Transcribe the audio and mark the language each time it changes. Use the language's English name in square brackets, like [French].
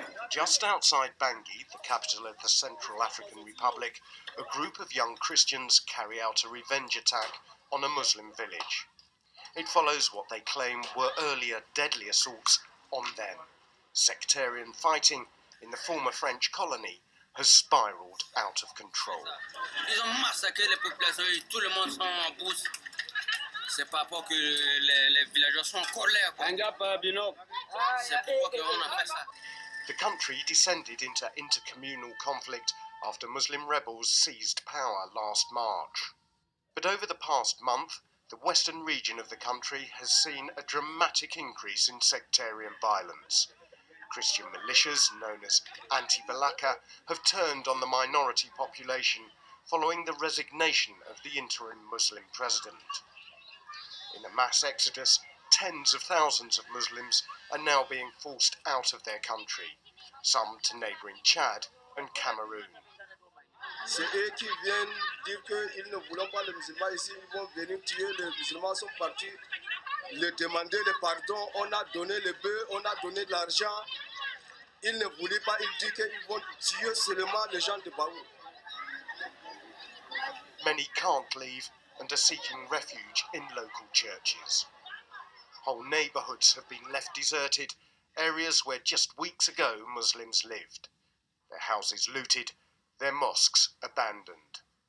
[English] Just outside Bangui, the capital of the Central African Republic, a group of young Christians carry out a revenge attack on a Muslim village. It follows what they claim were earlier deadly assaults on them. Sectarian fighting in the former French colony has spiraled out of control. [French] Ils ont massacré les populations et tout le monde sont en brousse. C'est pas pour que les villageois sont en colère. C'est pourquoi qu'on a fait ça. [English] The country descended into intercommunal conflict after Muslim rebels seized power last March. But over the past month, the western region of the country has seen a dramatic increase in sectarian violence. Christian militias, known as anti-Balaka, have turned on the minority population following the resignation of the interim Muslim president. In a mass exodus, tens of thousands of Muslims are now being forced out of their country, some to neighbouring Chad and Cameroon. [French] C'est eux qui viennent dire qu'ils ne voulons pas les musulmans ici, ils vont venir tuer, les musulmans sont partis, les demander le pardon, on a donné le bœuf, on a donné de l'argent. Ils ne voulaient pas, ils disent qu'ils vont tuer seulement les gens de Baou. [English] Many can't leave and are seeking refuge in local churches. Whole neighbourhoods have been left deserted, areas where just weeks ago Muslims lived. Their houses looted, their mosques abandoned.